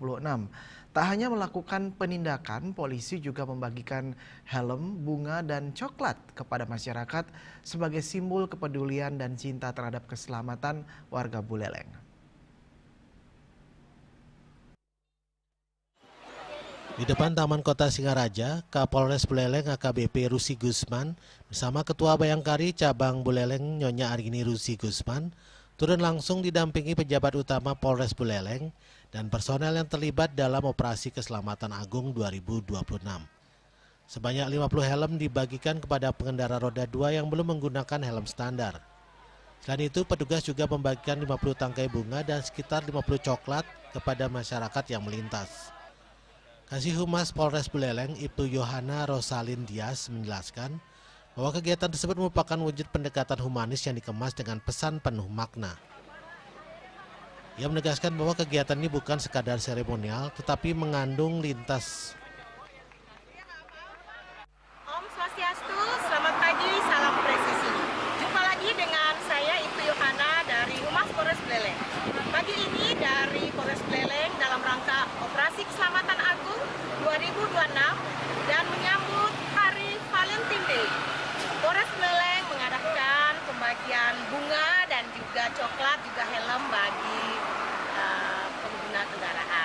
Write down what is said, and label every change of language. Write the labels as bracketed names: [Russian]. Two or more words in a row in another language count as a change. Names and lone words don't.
[Indonesian] Tak hanya melakukan penindakan, polisi juga membagikan helm, bunga, dan coklat kepada masyarakat sebagai simbol kepedulian dan cinta terhadap keselamatan warga Buleleng. Di depan Taman Kota Singaraja, Kapolres Buleleng AKBP Rusi Gusman bersama Ketua Bayangkari Cabang Buleleng Nyonya Arini Rusi Gusman turun langsung didampingi pejabat utama Polres Buleleng dan personel yang terlibat dalam Operasi Keselamatan Agung 2026. Sebanyak 50 helm dibagikan kepada pengendara roda 2 yang belum menggunakan helm standar. Selain itu, petugas juga membagikan 50 tangkai bunga dan sekitar 50 coklat kepada masyarakat yang melintas. Kasih Humas Polres Buleleng, Ibtu Yohana Rosalin Dias menjelaskan bahwa kegiatan tersebut merupakan wujud pendekatan humanis yang dikemas dengan pesan penuh makna. Ia menegaskan bahwa kegiatan ini bukan sekadar seremonial, tetapi mengandung lintas. Om Swastiastu, selamat pagi, salam presisi. Jumpa lagi dengan saya Ibtu Yohana dari Humas Polres Buleleng. Pagi ini dari Polres Buleleng dalam rangka Operasi Keselamatan Agung 2026 dan menyambut Hari Valentine Day. Polres Buleleng mengadakan pembagian bunga dan juga coklat, juga helm bagi pengguna kendaraan.